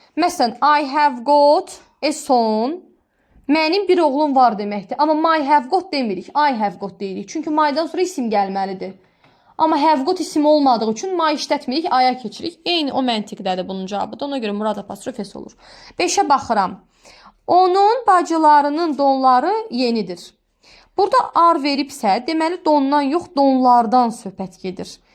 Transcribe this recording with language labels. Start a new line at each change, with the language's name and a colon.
Azerbaijani: Məsələn,
English: I have got a son.
Azerbaijani: Mənim bir oğlum var deməkdir. Amma
English: my have got
Azerbaijani: demirik.
English: I have got
Azerbaijani: deyirik. Çünki my'dan sonra isim gəlməlidir. Amma have got isim olmadığı üçün my işlətmirik, I-ya keçirik. Eyni o məntiqdədir bunun cavabı da. Ona görə Murad apostrof S olur. 5-ə baxıram. Onun bacılarının donları yenidir. Burada ar veribsə, deməli dondan yox, donlardan söhbət gedir.